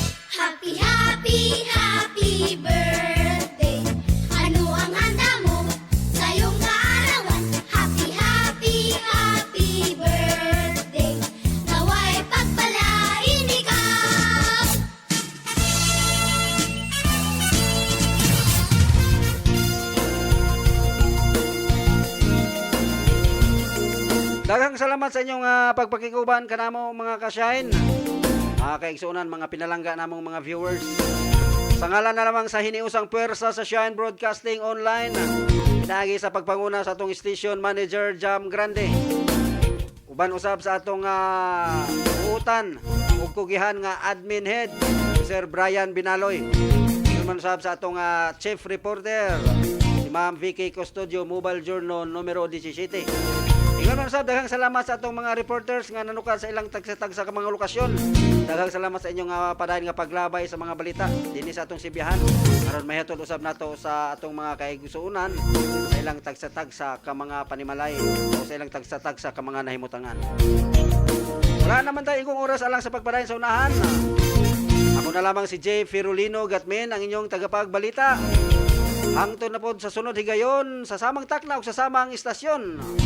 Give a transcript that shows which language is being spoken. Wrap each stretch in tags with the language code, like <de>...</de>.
<en>Happy, happy, happy birthday.</en> <tl>Ano ang handa mo sa iyong kaarawan?</tl> <en>Happy, happy, happy birthday.</en> <tl>Nawa'y pagpalain ikaw.</tl> <ceb>Daghang salamat sa inyong pagpakikuban kanamo mga ka-Shine. Mga kaigsunan, mga pinalangga namong mga viewers. Sa ngalan na lamang sa hiniusang puwersa sa Shine Broadcasting Online, pinagi sa pagpanguna sa atong station manager Jam Grande. Uban usab sa atong uutan ug kugihan nga admin head Sir Brian Binaloy. Uban usab sa atong chief reporter si Ma'am Vicky Custodio, Mobile Journal numero 17. Ingon man sab, daghang salamat sa atong mga reporters nga nanukan sa ilang tagsa-tagsa ka mga lokasyon. Daghang salamat sa inyong padayon nga paglabay sa mga balita dinhi sa atong sibihan. Aron mahihatod usab nato sa atong mga kaigsuonan sa ilang tagsa-tagsa ka mga panimalay o sa ilang tagsa-tagsa ka mga nahimutangan. Wala naman tayo igong oras alang sa pagpadayon sa unahan. Ako na lamang si Jay Firulino Gatmin, ang inyong tagapagbalita. Hangtod na pod sa sunod higayon sa samang takna ug sa samang istasyon.</ceb>